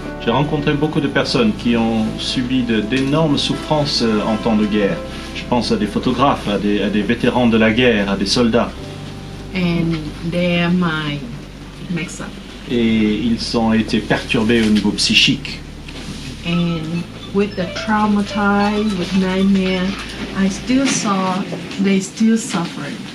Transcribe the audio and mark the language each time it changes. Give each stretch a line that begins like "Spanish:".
French: J'ai rencontré beaucoup de personnes qui ont subi d'énormes souffrances en temps de guerre. Je pense à des photographes, à des vétérans de la guerre, à des soldats.
English: And their mind messed up.
French: Et ils ont été perturbés au niveau psychique.
English: And with the traumatized, with nightmare, I still saw they still suffered.